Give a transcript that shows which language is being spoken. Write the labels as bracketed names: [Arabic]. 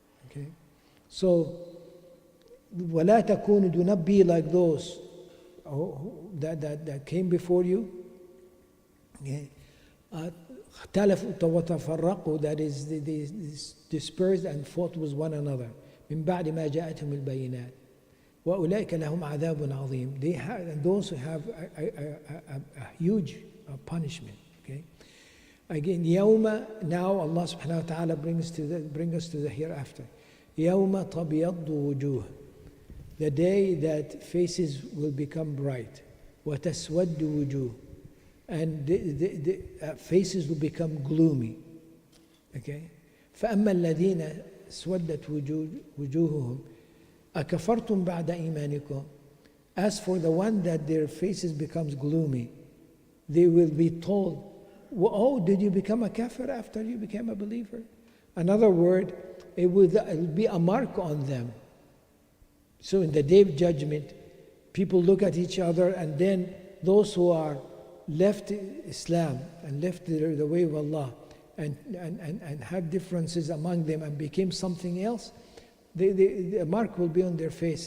[English] Okay, so [Arabic] وَلَا تَكُونُوا, [English] do not be like those that came before you. [Arabic] اختلفوا وتفرقوا, [English] that is, they dispersed and fought with one another. [Arabic] من بعد ما جاءتهم البينات وأولئك لهم عذاب عظيم. [English] They have, and those who have a huge punishment. Okay. Again, [Arabic] يوم, [English] now Allah subhanahu wa ta'ala bring us to the hereafter. [Arabic] يوم تبيض وجوه, [English] the day that faces will become bright. [Arabic] وتسود وجوه, [English] and the faces will become gloomy. Okay. [Arabic] فأما الذين سودت وجوههم أكفرتم بعد إيمانكم. [English] As for the one that their faces becomes gloomy, they will be told, oh, did you become a kafir after you became a believer? Another word, it will be a mark on them. So in the day of judgment, people look at each other, and then those who are left Islam and left the way of Allah and had differences among them and became something else, the mark will be on their face.